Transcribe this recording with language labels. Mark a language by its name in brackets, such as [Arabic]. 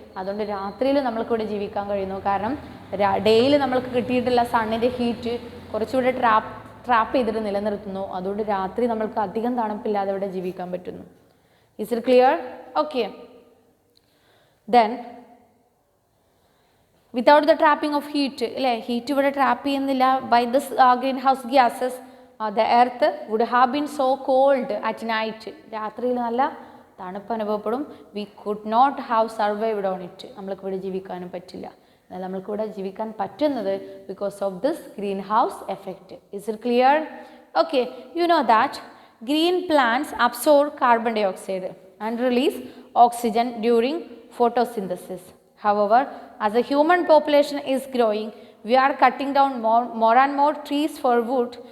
[Malayalam] അതുകൊണ്ട് രാത്രിയിൽ നമ്മൾക്കിവിടെ ജീവിക്കാൻ കഴിയുന്നു. കാരണം ഡേയിൽ നമ്മൾക്ക് കിട്ടിയിട്ടുള്ള സണ്ണിൻ്റെ ഹീറ്റ് കുറച്ചുകൂടെ ട്രാപ്പ് ചെയ്തിട്ട് നിലനിർത്തുന്നു. അതുകൊണ്ട് രാത്രി നമ്മൾക്ക് അധികം തണുപ്പില്ലാതെ ഇവിടെ ജീവിക്കാൻ പറ്റുന്നു. [English] Is it clear? Okay. Then without the trapping of heat, അല്ലേ? [Malayalam] ഹീറ്റ് ഇവിടെ ട്രാപ്പ് ചെയ്യുന്നില്ല [English] By this greenhouse gases. the earth would have been so cold at night. [Malayalam] രാത്രിയിൽ നല്ല തണുപ്പ് അനുഭവപ്പെടും. [English] we could not have survived on it. [Malayalam] നമ്മൾക്ക് ഇവിടെ ജീവിക്കാനും പറ്റില്ല. എന്നാൽ നമ്മൾക്ക് ഇവിടെ ജീവിക്കാൻ പറ്റുന്നത് [English] because of this greenhouse effect. Is it clear? Okay. You know that green plants absorb carbon dioxide and release oxygen during photosynthesis. However, as the human population is growing, we are cutting down more and more trees for wood.